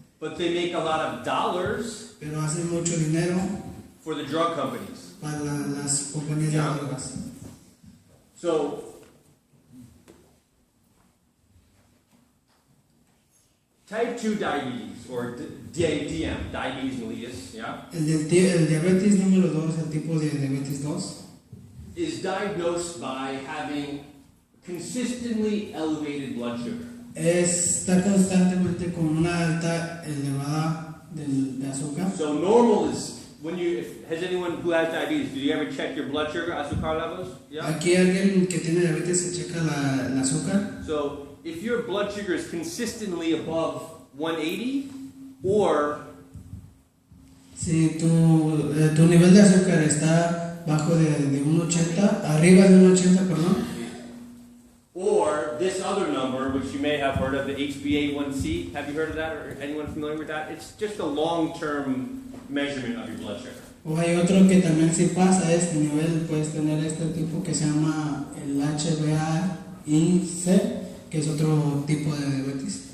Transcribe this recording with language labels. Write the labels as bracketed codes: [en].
[en] But they make a lot of dollars [es] Pero hacen mucho dinero [en] for the drug companies. [es] para las compañías de drogas. [en] So, type 2 diabetes, or DM, diabetes mellitus, yeah, [es] El diabetes número 2, el tipo de diabetes 2, [en] is diagnosed by having consistently elevated blood sugar. [es] está constantemente con una alta elevada de azúcar. [en] So normal is has anyone who has diabetes, do you ever check your blood sugar, azúcar levels? Yeah. [es] Aquí alguien que tiene diabetes se checa el azúcar. [en] So if your blood sugar is consistently above 180, or [es] Si tu nivel de azúcar está bajo de 1.80, arriba de 1.80, perdón, [en] or this other number, which you may have heard of, the HbA1c. Have you heard of that, or anyone familiar with that? It's just a long-term measurement of your blood sugar. [es] o hay otro que también si pasa este nivel, puedes tener este tipo que se llama el HbA1c, que es otro tipo de diabetes.